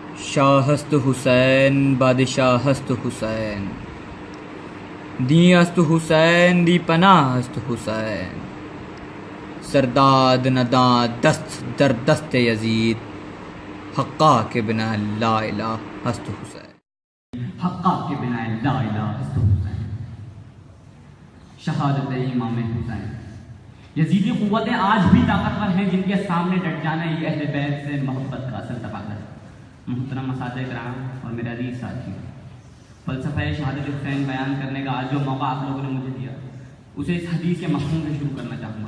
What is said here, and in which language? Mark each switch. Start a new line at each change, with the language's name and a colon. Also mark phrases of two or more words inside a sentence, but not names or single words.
Persian: شاہ است حسین بادشاہ است حسین، دی است حسین دی پناہ است حسین، سرداد نداد دست در دست یزید، حقا کے بنا
Arabic: لا الہ
Persian: است حسین، حقا کے بنا
Arabic: لا الہ
Persian: است حسین،
Urdu: شہادت امام حسین۔ یزیدی قوتیں آج بھی طاقتور ہیں جن کے سامنے ڈٹ جانا یہ اہل بیت سے محبت کا اصل تقاضا ہے۔ محترم اساتذہ کرام اور میرے عزیز ساتھی، فلسفہ شہادت حسین بیان کرنے کا آج جو موقع آپ لوگوں نے مجھے دیا، اسے اس حدیث کے مفہوم سے شروع کرنا چاہوں گا۔